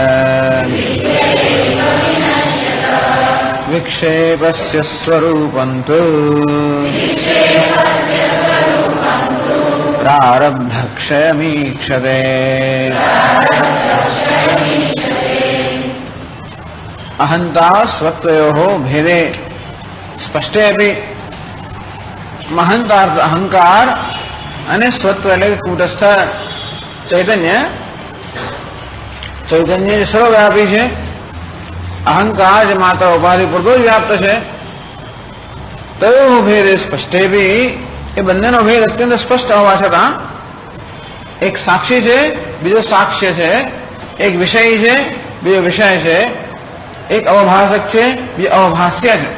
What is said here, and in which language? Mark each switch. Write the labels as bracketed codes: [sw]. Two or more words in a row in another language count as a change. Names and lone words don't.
[sa] विक्षेपस्य स्वरूपं तु प्रारब्धक्षयमीक्षते। अहंता स्वत्वयोः भेदे स्पष्टेऽपि महंतार्थ [gu] अहंकार અને સ્વત્વ એટલે કુટસ્થ ચૈતન્ય જે સર્વવ્યાપી છે, અહંકાર જે માત્ર ઉપાધિ પૂરતો જ વ્યાપ્ત છે, [sa] तयो भेद स्पष्टे [gu] બી એ બંનેનો ભેદ અત્યંત સ્પષ્ટ હોવા છતાં એક સાક્ષી છે, બીજો સાક્ષ્ય છે, એક વિષય છે, બીજો વિષય છે, એક અવભાષક છે, બીજો અવભાષ્ય છે.